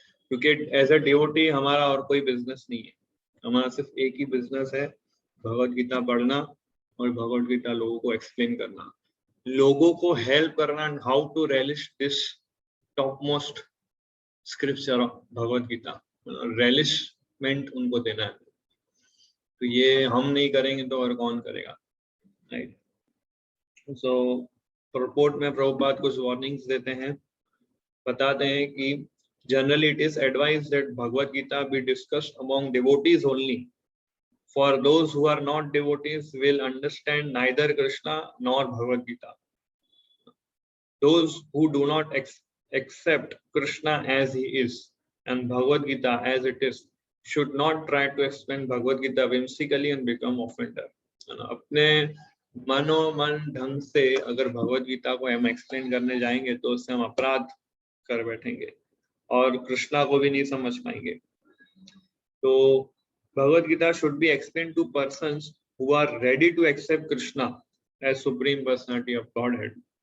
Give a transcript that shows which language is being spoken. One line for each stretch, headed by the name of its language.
Hindi: क्योंकि as a devotee हमारा और कोई बिजनेस नहीं है. हमारा सिर्फ एक ही बिजनेस है, भगवद गीता पढ़ना और भगवद गीता लोगों को एक्सप्लेन करना, लोगों को हेल्प करना,
English: how to relish this top most scripture of Bhagavad Gita,
Hindi: रेलिशमेंट उनको देना है. तो ये हम नहीं करेंगे तो और कौन करेगा, राइट. सो रिपोर्ट में प्रभुपाद कुछ वार्निंग्स देते हैं, बताते हैं कि
English: generally it is advised that Bhagavad Gita be discussed among devotees only, for those who are not devotees will understand neither Krishna nor Bhagavad Gita. Those who do not accept Krishna as he is and Bhagavad Gita as it is should not try to explain Bhagavad Gita whimsically and become offender.
Hindi: अपने मनोमन ढंग से अगर भगवद गीता को हम explain करने जाएंगे तो उससे हम अपराध कर बैठेंगे और कृष्णा को भी नहीं समझ पाएंगे.
English: तो Bhagavad Gita should be explain to persons who are ready to accept Krishna as supreme personality of Godhead.